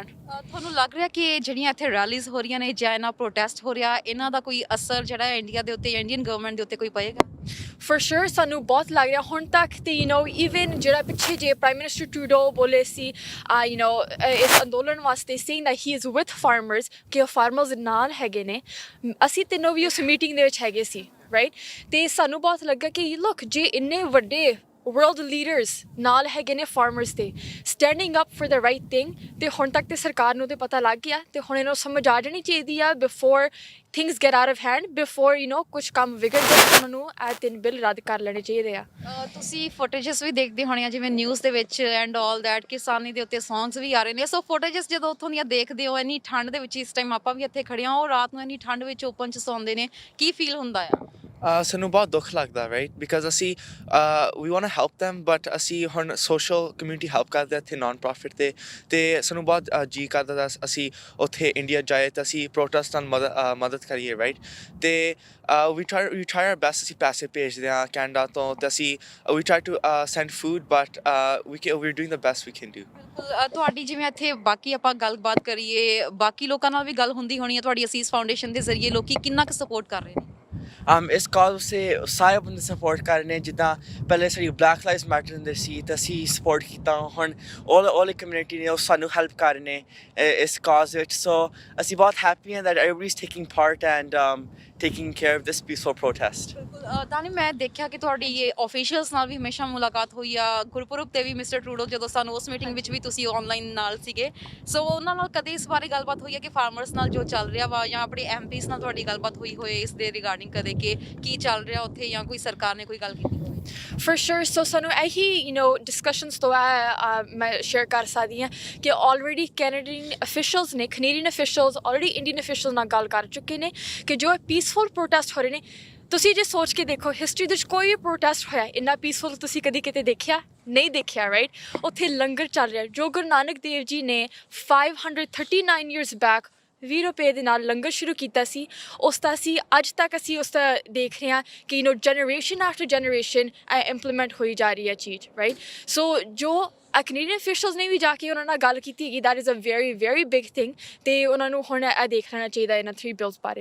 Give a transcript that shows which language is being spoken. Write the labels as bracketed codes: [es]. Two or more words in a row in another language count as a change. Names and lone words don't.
[pa] ਤੁਹਾਨੂੰ ਲੱਗ ਰਿਹਾ ਕਿ ਜਿਹੜੀਆਂ ਇੱਥੇ ਰੈਲੀਜ਼ ਹੋ ਰਹੀਆਂ ਨੇ ਜਾਂ ਇਹਨਾਂ ਪ੍ਰੋਟੈਸਟ ਹੋ ਰਿਹਾ ਇਹਨਾਂ ਦਾ ਕੋਈ ਅਸਰ ਜਿਹੜਾ ਹੈ ਇੰਡੀਆ ਦੇ ਉੱਤੇ ਜਾਂ [en] Indian government [pa] ਦੇ ਉੱਤੇ ਕੋਈ ਪਏਗਾ? [en] For sure [pa] ਸਾਨੂੰ ਬਹੁਤ ਲੱਗ ਰਿਹਾ ਹੁਣ ਤੱਕ ਤੇ ਇਵਨ ਜਿਹੜਾ ਪਿੱਛੇ ਜੇ [en] Prime Minister [pa] ਟਰੂਡੋ ਬੋਲੇ ਸੀ ਇਸ ਅੰਦੋਲਨ ਵਾਸਤੇ [en] saying that he is with [pa] farmers ਕਿ ਉਹ ਫਾਰਮਰਸ ਨਾਲ ਹੈਗੇ ਨੇ ਅਸੀਂ ਤਿੰਨੋਂ ਵੀ ਉਸ ਮੀਟਿੰਗ ਦੇ ਵਿੱਚ ਹੈਗੇ ਸੀ ਰਾਈਟ ਤੇ ਸਾਨੂੰ ਬਹੁਤ ਲੱਗਾ ਕਿ ਲੁੱਕ ਜੇ ਇੰਨੇ ਵੱਡੇ [en] world leaders [pa] ਨਾਲ ਹੈਗੇ ਨੇ farmers ਦੇ [en] standing up for the right thing [pa] ਤੇ ਹੁਣ ਤੱਕ ਤੇ ਸਰਕਾਰ ਨੂੰ ਤੇ ਪਤਾ ਲੱਗ ਗਿਆ ਤੇ ਹੁਣ ਇਹਨੂੰ ਸਮਝ ਆ ਜਾਣੀ ਚਾਹੀਦੀ ਆ [en] before things get out of hand [pa] before ਕੁਝ ਕੰਮ ਵਿਗੜ ਜਾਏ ਉਹਨਾਂ ਨੂੰ ਇਹ 3 ਬਿੱਲ ਰੱਦ ਕਰ ਲੈਣੇ ਚਾਹੀਦੇ ਆ। ਤੁਸੀਂ ਫੁਟੇਜਸ ਵੀ ਦੇਖਦੇ ਹੋਣੇ ਆ ਜਿਵੇਂ ਨਿਊਜ਼ ਦੇ ਵਿੱਚ [en] and all that [pa] ਕਿਸਾਨੀ ਦੇ ਉੱਤੇ ਸੌਂਗਸ ਵੀ ਆ ਰਹੇ ਨੇ ਸੋ ਫੁਟੇਜਸ ਜਦੋਂ ਉੱਥੋਂ ਦੀਆਂ ਦੇਖਦੇ ਹੋ ਇੰਨੀ ਠੰਡ ਦੇ ਵਿੱਚ ਇਸ ਟਾਈਮ ਆਪਾਂ ਵੀ ਇੱਥੇ ਖੜੇ ਹਾਂ ਉਹ ਰਾਤ ਨੂੰ ਇੰਨੀ ਠੰਡ ਵਿੱਚ ਓਪਨ 'ਚ ਸੌਂਦੇ ਨੇ ਕੀ ਫੀਲ ਹੁੰਦਾ ਆ? ਸਾਨੂੰ ਬਹੁਤ ਦੁੱਖ ਲੱਗਦਾ ਰਾਈਟ ਬਿਕਾਜ਼ ਅਸੀਂ ਵੀ [en] want to help them [pa] ਬਟ ਅਸੀਂ ਹੁਣ [en] social community help [pa] ਕਰਦੇ ਇੱਥੇ [en] non profit [pa] ਤੇ ਸਾਨੂੰ ਬਹੁਤ ਜੀ ਕਰਦਾ ਅਸੀਂ ਉੱਥੇ ਇੰਡੀਆ ਜਾਏ ਤਾਂ ਅਸੀਂ ਪ੍ਰੋਟੈਸਟ ਨਾਲ ਮਦਦ ਕਰੀਏ ਰਾਈਟ ਤੇ [en] we try our best [pa] ਅਸੀਂ ਪੈਸੇ ਭੇਜਦੇ ਹਾਂ ਕੈਨੇਡਾ ਤੋਂ ਤੇ ਅਸੀਂ [en] we try to send food but we're doing the best we can do। [pa] ਤੁਹਾਡੀ ਜਿਵੇਂ ਇੱਥੇ ਬਾਕੀ ਆਪਾਂ ਗੱਲਬਾਤ ਕਰੀਏ ਬਾਕੀ ਲੋਕਾਂ ਨਾਲ ਵੀ ਗੱਲ ਹੁੰਦੀ ਹੋਣੀ ਹੈ ਤੁਹਾਡੀ ਅਸੀਸ ਫਾਊਂਡੇਸ਼ਨ ਦੇ ਜ਼ਰੀਏ ਲੋਕੀ ਕਿੰਨਾ ਕੁ ਸਪੋਰਟ ਕਰ ਰਹੇ ਨੇ? ਇਸ ਕਾਜ਼ ਸੇ ਸਾਰੇ ਬੰਦੇ ਸਪੋਰਟ ਕਰ ਰਹੇ ਨੇ ਜਿੱਦਾਂ ਪਹਿਲੇ ਸਾਡੀ ਬਲੈਕ ਲਾਈਵਸ ਮੈਟਰ ਹੁੰਦੇ ਸੀ ਤਾਂ ਅਸੀਂ ਸਪੋਰਟ ਕੀਤਾ ਹੁਣ [en] all community [pa] ਨੇ ਉਹ ਸਾਨੂੰ ਹੈਲਪ ਕਰ ਰਹੇ ਨੇ ਇਸ ਕਾਜ਼ ਵਿੱਚ ਸੋ ਅਸੀਂ ਬਹੁਤ ਹੈਪੀ ਹਾਂ [en] that everybody is taking part and taking care of this peaceful protest। [pa] ਤਾਨੀ ਮੈਂ ਦੇਖਿਆ ਕਿ ਤੁਹਾਡੀ ਇਹ ਆਫੀਸ਼ੀਅਲਸ ਨਾਲ ਵੀ ਹਮੇਸ਼ਾ ਮੁਲਾਕਾਤ ਹੋਈ ਆ ਗੁਰਪੁਰਬ ਤੇ ਵੀ ਮਿਸਟਰ ਟਰੂਡੋ ਜਦੋਂ ਸਾਨੂੰ ਉਸ ਮੀਟਿੰਗ ਵਿੱਚ ਵੀ ਤੁਸੀਂ ਆਨਲਾਈਨ ਨਾਲ ਸੀਗੇ ਸੋ ਉਹਨਾਂ ਨਾਲ ਕਦੇ ਇਸ ਬਾਰੇ ਗੱਲਬਾਤ ਹੋਈ ਹੈ ਕਿ ਫਾਰਮਰਸ ਨਾਲ ਜੋ ਚੱਲ ਰਿਹਾ ਵਾ ਜਾਂ ਆਪਣੇ ਐਮਪੀਸ ਨਾਲ ਤੁਹਾਡੀ ਗੱਲਬਾਤ ਹੋਈ ਹੋਏ ਇਸ ਦੇ ਰਿਗਾਰਡਿੰਗ ਕਦੇ ਕਿ ਕੀ ਚੱਲ ਰਿਹਾ ਉੱਥੇ ਜਾਂ ਕੋਈ ਸਰਕਾਰ ਨੇ ਕੋਈ ਗੱਲ ਕੀਤੀ? [en] For sure so [pa] ਸਾਨੂੰ ਇਹੀ discussions ਤੋਂ ਮੈਂ ਸ਼ੇਅਰ ਕਰ ਸਕਦੀ ਹਾਂ ਕਿ [en] already Canadian officials already Indian officials [pa] ਨਾਲ ਗੱਲ ਕਰ ਚੁੱਕੇ ਨੇ ਕਿ ਜੋ [en] peaceful protest [pa] ਹੋ ਰਹੇ ਨੇ ਤੁਸੀਂ ਜੇ ਸੋਚ ਕੇ ਦੇਖੋ ਹਿਸਟਰੀ ਦੇ ਵਿੱਚ ਕੋਈ ਵੀ ਪ੍ਰੋਟੈਸਟ ਹੋਇਆ ਇੰਨਾ ਪੀਸਫੁਲ ਤੁਸੀਂ ਕਦੀ ਕਿਤੇ ਦੇਖਿਆ ਨਹੀਂ ਦੇਖਿਆ ਰਾਈਟ ਉੱਥੇ ਲੰਗਰ ਚੱਲ ਰਿਹਾ ਜੋ ਗੁਰੂ ਨਾਨਕ ਦੇਵ ਜੀ ਨੇ [en] 539 years back [pa] 20 ਰੁਪਏ ਦੇ ਨਾਲ ਲੰਗਰ ਸ਼ੁਰੂ ਕੀਤਾ ਸੀ ਉਸ ਦਾ ਅਸੀਂ ਅੱਜ ਤੱਕ ਅਸੀਂ ਉਸ ਦਾ ਦੇਖ ਰਹੇ ਹਾਂ ਕਿ [en] generation after generation [pa] ਇੰਪਲੀਮੈਂਟ ਹੋਈ ਜਾ ਰਹੀ ਹੈ ਚੀਜ਼ ਰਾਈਟ ਸੋ ਜੋ [en] Canadian officials [pa] ਨੇ ਵੀ ਜਾ ਕੇ ਉਹਨਾਂ ਨਾਲ ਗੱਲ ਕੀਤੀ ਹੈਗੀ [en] that is a very very big thing [pa] ਤੇ ਉਹਨਾਂ ਨੂੰ ਹੁਣ ਇਹ ਦੇਖ ਲੈਣਾ ਚਾਹੀਦਾ ਇਹਨਾਂ 3 ਬਿਲਸ ਬਾਰੇ।